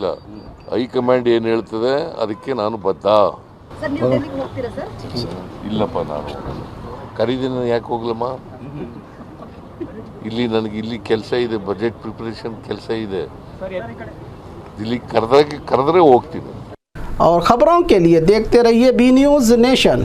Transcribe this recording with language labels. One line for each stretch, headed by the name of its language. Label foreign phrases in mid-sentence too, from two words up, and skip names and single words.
Kannada: ಹೈಕಮಾಂಡ್ ಏನು ಹೇಳ್ತದೆ ಅದಕ್ಕೆ ನಾನು ಬದ್ಧ. ಇಲ್ಲಪ್ಪ, ನಾನು ಕರೀದಿನ ಯಾಕೆ ಹೋಗ್ಲಮ್ಮ? ಇಲ್ಲಿ ಕೆಲಸ ಇದೆ,
English: budget preparation
Kannada: ಕೆಲಸ ಇದೆ. ಇಲ್ಲಿ ಕರೆದ್ರೆ ಹೋಗ್ತೀನಿ.
Hindi: और खबरों के लिए देखते रहिए बी न्यूज नेशन।